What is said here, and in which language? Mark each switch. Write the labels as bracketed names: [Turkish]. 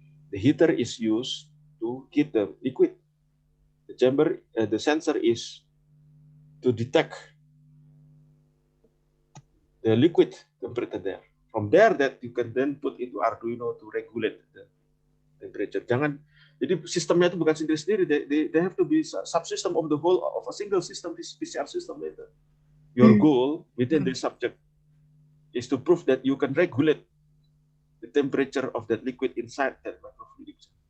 [English] The heater is used to heat the liquid. The chamber, the sensor is to detect the liquid temperature there. From there, that you can then put into Arduino to regulate the temperature. [Indonesian] Jadi sistemnya itu bukan sendiri-sendiri. [English] They have to be subsystem of the whole of a single system, this PCR system later. Your goal within the subject is to prove that you can regulate the temperature of that liquid inside that microfluidic.